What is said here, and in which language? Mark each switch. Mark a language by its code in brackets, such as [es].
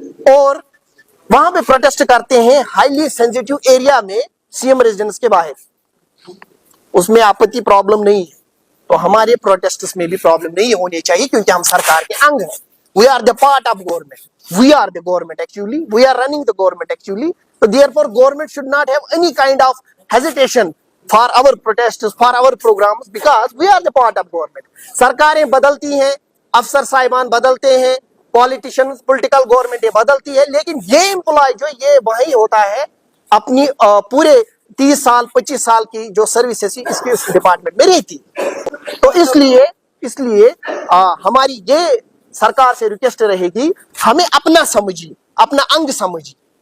[hi] और वहां पे प्रोटेस्ट करते हैं हाईली सेंसिटिव एरिया में सीएम रेजिडेंस के बाहर, उसमें आपत्ति प्रॉब्लम नहीं है। तो हमारे प्रोटेस्ट में भी प्रॉब्लम नहीं होनी चाहिए, क्योंकि हम सरकार के अंग हैं। [en] We are the part of government, we are the government actually, we are running the government actually. So therefore government should not have any kind of hesitation for our protests, for our programs, because we are the part of government. [hi] सरकारें बदलती हैं, अफसर साहिबान बदलते हैं, politicians, political government बदलती है, लेकिन ये एम्प्लॉय जो ये वही होता है अपनी पूरे 30 साल 25 साल की जो सर्विसेज इसके इस डिपार्टमेंट में रहती। तो इसलिए हमारी ये सरकार से रिक्वेस्ट रहेगी, हमें अपना समझिए, अपना अंग समझिए।